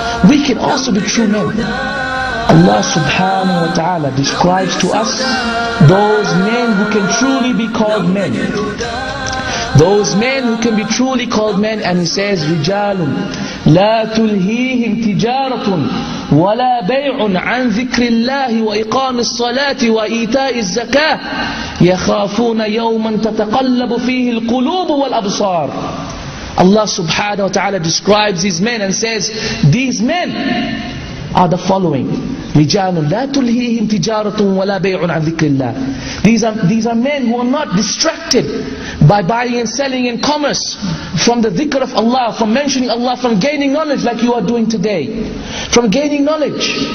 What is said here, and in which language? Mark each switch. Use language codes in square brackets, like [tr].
[en] We can also be true men. Allah subhanahu wa ta'ala describes to us those men who can truly be called men. Those men who can be truly called men, and he says, [ar] رِجَالٌ لَا تُلْهِيهِمْ تِجَارَةٌ ولا بيع عن ذكر الله وإقام الصلاة وإيتاء الزكاة يخافون يوما تتقلب فيه القلوب والأبصار. [en] Allah subhanahu wa ta'ala describes these men and says, these men are the following: [ar] رِجَالٌ لَا تُلْهِيهِمْ تِجَارَةٌ وَلَا بَيْعٌ عَنْ ذِكْرِ اللَّهِ. [en] These are men who are not distracted by buying and selling in commerce from the dhikr of Allah, from mentioning Allah, from gaining knowledge like you are doing today, from gaining knowledge.